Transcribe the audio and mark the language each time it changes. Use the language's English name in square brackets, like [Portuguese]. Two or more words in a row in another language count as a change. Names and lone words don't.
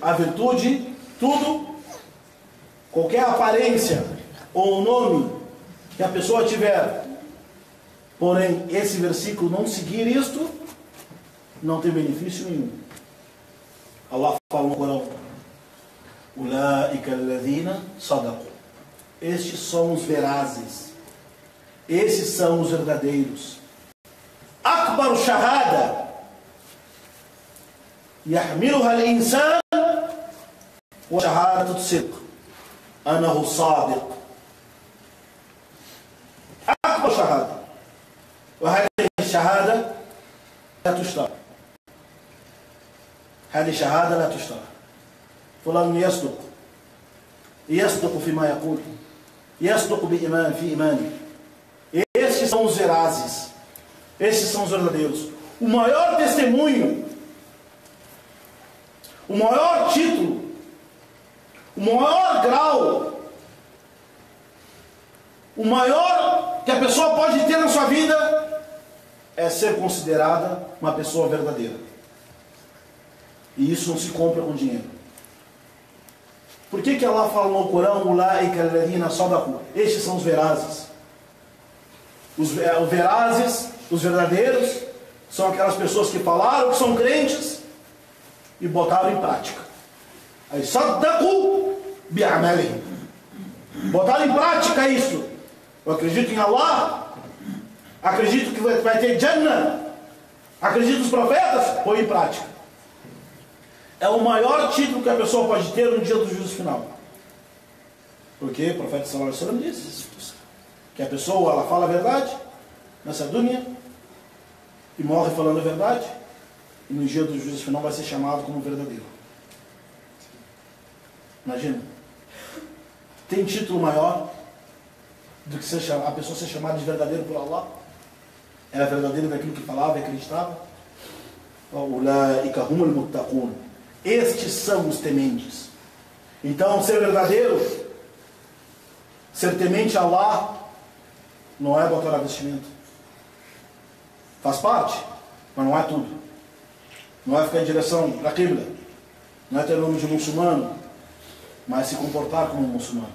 [Portuguese] A virtude, tudo, qualquer aparência ou nome que a pessoa tiver, porém esse versículo não seguir isto, não tem benefício nenhum. Allah fala no Corão: [Arabic] أولئك الذين صدقوا. [Portuguese] Estes são os verazes. Esses são os verdadeiros. [Arabic] أكبر شهادة يحملها الإنسان وشهادة صدق أنه صادق. أكبر شهادة. وهذه الشهادة لا تشترى. هذه شهادة لا تشترى. فلان يصدق فيما يقول، يصدق بإيمان في إيمانه. [Portuguese] Esses são os verazes, esses são os verdadeiros. O maior testemunho, o maior título, o maior grau, o maior que a pessoa pode ter na sua vida é ser considerada uma pessoa verdadeira. E isso não se compra com dinheiro. Por que Allah fala no Corão: [Arabic] أولئك الذين صدقوا? [Portuguese] Estes são os verazes. Os verazes, os verdadeiros, são aquelas pessoas que falaram que são crentes e botaram em prática. [Arabic] Aí, صدقوا بأعمالهم. [Portuguese] Botaram em prática isso. Eu acredito em Allah, acredito que vai ter Jannah, acredito nos profetas, põe em prática. É o maior título que a pessoa pode ter no dia do juízo final. Porque o profeta [Arabic] صلى الله عليه وسلم [Portuguese] disse que a pessoa, ela fala a verdade nessa dunya e morre falando a verdade, e no dia do juízo final vai ser chamado como verdadeiro. Imagina, tem título maior do que a pessoa ser chamada de verdadeiro por Allah? Era verdadeiro daquilo que falava e acreditava? [Arabic] أولئك هم المتقون. [Portuguese] Estes são os tementes. Então, ser verdadeiro Ser temente a Allah não é botar a vestimenta. Faz parte, mas não é tudo. Não é ficar em direção para a Qibla. Não é ter nome de muçulmano, mas se comportar como um muçulmano.